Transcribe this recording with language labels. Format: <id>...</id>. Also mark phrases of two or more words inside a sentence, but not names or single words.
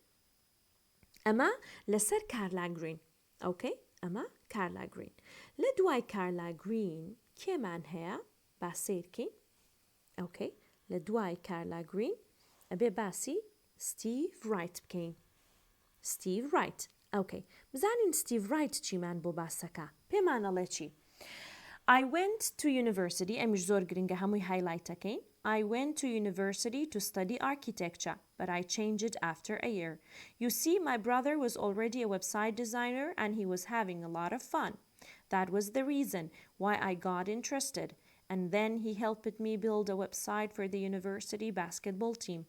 <ckb>ئەمە لەسەر کارلا گرین ئەوکەی ئەمە کارلا گرین لە دوای کارلا گرین کێمان هەیە با سیرکەین ئەوکەی لە دوای کارلا گرین ئەبێ باسی ستیڤ ڕایت بکەین Steve Wright. Okay. بزانین Steve Wright چیمان بۆ باسەکە. پێمان ئەڵێ چی؟</ckb> <en>I went to university.</en> <ckb>ئەمیش زۆر گرنگە هەمووی هایلایتەکەین.</ckb> <en>I went to university to study architecture, but I changed it after a year. You see, my brother was already a website designer and he was having a lot of fun. That was the reason why I got interested. And then he helped me build a website for the university basketball team.</en>